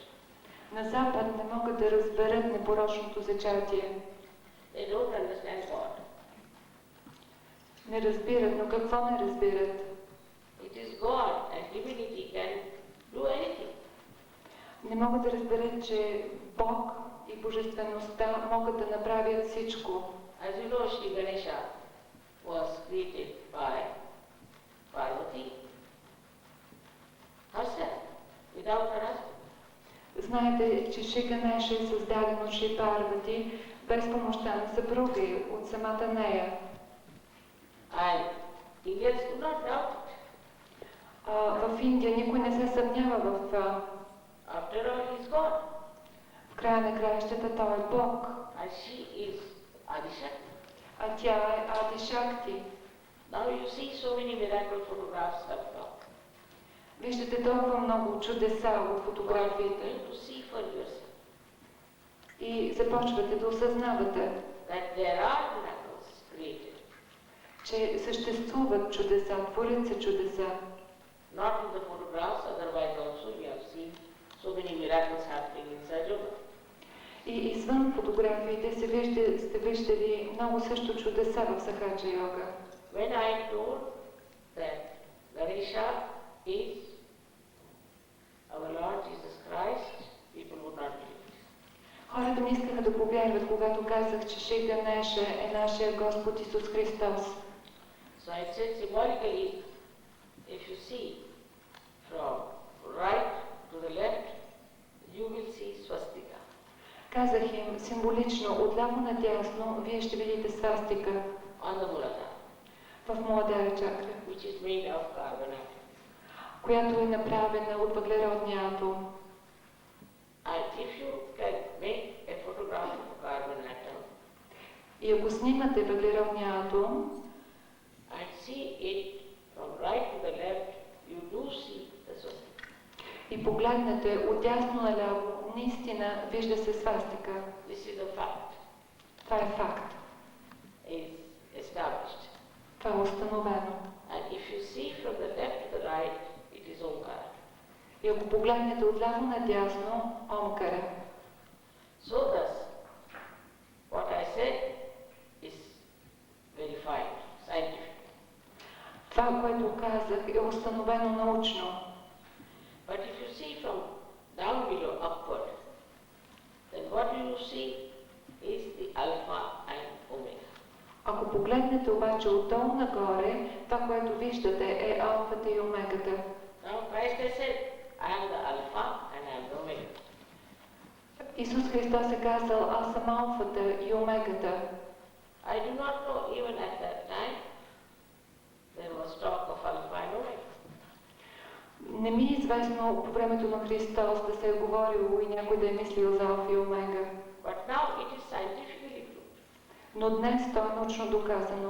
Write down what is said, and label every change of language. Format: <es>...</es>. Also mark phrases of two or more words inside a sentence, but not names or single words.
<bg>На Запад не могат да разберат непорочното зачатие.</bg> <en>They don't understand God.</en> <bg>Не разбират, но какво не разбират?</bg> <en>It is God and divinity can do anything.</en> <bg>Не могат да разберат, че Бог и Божествеността могат да направят всичко.</bg> <en>As you know, Shri Ganesha was created by Parvati herself, without her husband.</en> <bg>Знаете, че Шри Ганеша е създаден от Шри Парвати без помощта на съпруга й, от самата нея.</bg> <en>And Indians do not doubt it.</en> <bg>В Индия никой не се съмнява в това.</bg> <en>After all, he is God.</en> <bg>В края на краищата той е Бог,</bg> <en>And she is Adishakti.</en> <bg>а тя е Ади Шакти.</bg> <en>Now you see so many miracle photographs have come.</en> <bg>Виждате толкова много чудеса от фотографиите</bg> <en>To see for yourself</en> <bg>и започвате да осъзнавате,</bg> <en>that there are miracles created,</en> <bg>че съществуват чудеса, творят се чудеса.</bg> <en>not in the photographs, otherwise also we have seen so many miracles happening in Sajoga.</en> <bg>И извън фотографиите сте виждали много също чудеса в Сахаджа йога.</bg> <en>When I told that Ganesha is our Lord Jesus Christ, people would not believe it.</en> <bg>Хората не искаха да повярват, когато казах, че Шри Ганеша е нашия Господ Исус Христос.</bg> <en>So I said symbolically, if you see from right to the left, you will see swastika.</en> <bg>Казах им символично, отляво надясно, вие ще видите свастика</bg> <en>On the Muladhara,</en> <bg>в Муладхара чакра,</bg> <en>which is made of carbon atom.</en> <bg>която е направена от въглеродния атом.</bg> <en>And if you can make a photograph of a carbon atom</en> <bg>И ако снимате въглеродния атом</bg> <en>and see it from right to the left, you do see the swastika.</en> <bg>и погледнете отдясно наляво, наистина вижда се свастика.</bg> <en>This is a fact,</en> <bg>Това е факт.</bg> <en>is established.</en> <bg>Това е установено.</bg> <en>And if you see from the left to the right, it is Omkara.</en> <bg>И ако погледнете отляво надясно, Омкара.</bg> <en>So thus, what I said is verified scientifically.</en> <bg>Това, което казах, е установено научно.</bg> <en>But if you see from down below upward, then what you see is the alpha and omega.</en> <bg>Ако погледнете обаче отдолу нагоре, това, което виждате, е алфата и омегата.</bg> <en>Now Christ has said, I am the alpha and I am the omega.</en> <bg>Исус Христос е казал, аз съм алфата и омегата.</bg> <en>I do not know even at that time there was talk of alpha and omega.</en> <bg>Не ми е известно по времето на Христос да се е говорило и някой да е мислил за алфа и омега.</bg> <en>But now it is scientifically proved.</en> <bg>Но днес то е научно доказано.</bg>